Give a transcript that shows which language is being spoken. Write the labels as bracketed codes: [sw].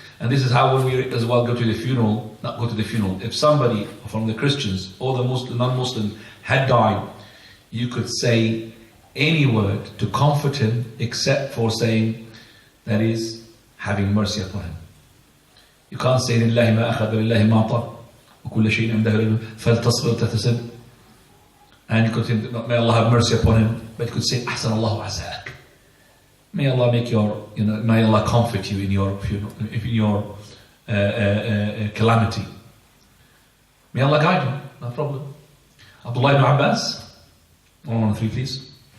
[en] And this is how when we as well go to the funeral, not go to the funeral, if somebody from the Christians or the Muslim, non-Muslim had died, you could say any word to comfort him except for saying, that is, having mercy upon him. You can't say, [ar] لِلَّهِ مَا أَخَذَ وَلِلَّهِ مَا أَعْطَى وَكُلَّ شَيْءٍ عِنْدَهُ فَلْتَصْبِرْ تَحْتَسِبْ. [en] And you could say, may Allah have mercy upon him, but you could say, [ar] أَحْسَنَ اللَّهُ عَسَاكَ. [en] May Allah make your, may Allah comfort you in your funeral, in your calamity. May Allah guide you, no problem. Abdullah ibn Abbas, 113 please.